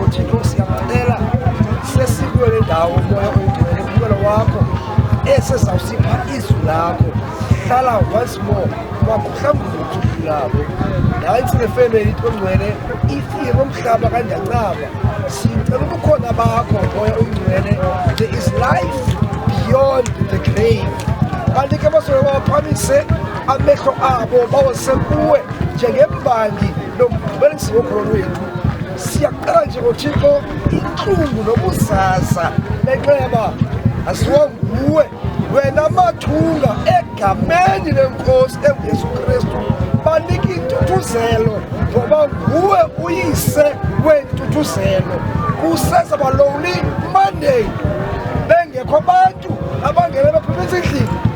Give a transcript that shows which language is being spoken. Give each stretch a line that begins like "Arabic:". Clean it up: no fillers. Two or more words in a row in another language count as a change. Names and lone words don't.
Xhosa: uThixo siyamacela sesikulele ndawo umoya oyingcwele kumelo wakho esezawusipha izwi lakho hlala
English: once more
Xhosa: wakuhlambula uThixo labo nansi nefamily ongcwele ifike omhlaba kandacaba sicela ubukhona bakho moya oyingcwele
English: there is life beyond the grave.
Xhosa: Kanti ke basoke baphamise amehlo abo bawasekuwe njengembali nomgqibelisi wokholo lwethu. Siyaqala nje ngoThixo inhlungu nobuzaza benxeba asiwa nguwe wena mathunga egameni lenkosi enguYesu Kristu banike intuthuzelo ngoba nguwe uyise wentuthuzelo kuseza balowuli Monday bengekho abantu abangena baphumisa endlini